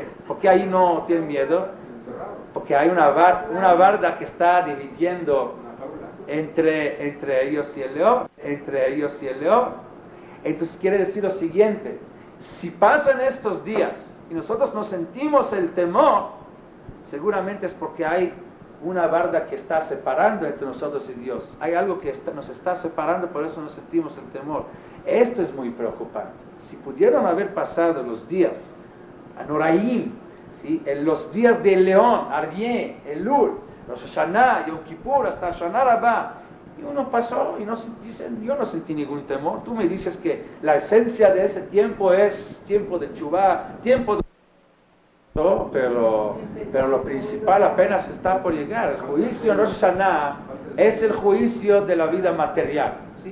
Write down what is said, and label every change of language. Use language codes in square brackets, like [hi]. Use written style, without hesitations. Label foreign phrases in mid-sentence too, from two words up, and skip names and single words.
[es] Porque ahí no tienen miedo, porque hay una barda que está dividiendo entre ellos y el león, Entonces quiere decir lo siguiente: si pasan estos días y nosotros no sentimos el temor, seguramente es porque hay una barda que está separando entre nosotros y Dios. Hay algo que nos está separando, por eso no sentimos el temor. Esto es muy preocupante. Si pudieron haber pasado los días Anoraim, ¿sí? En los días del león, Arvié, Elul, Rosh Hashanah, Yom Kippur, hasta Shana Rabbah, y uno pasó y dicen, yo no sentí ningún temor. Tú me dices que la esencia de ese tiempo es tiempo de Teshuvah, tiempo de... No, pero lo principal apenas está por llegar. El juicio en Rosh Hashanah es el juicio de la vida material, ¿sí?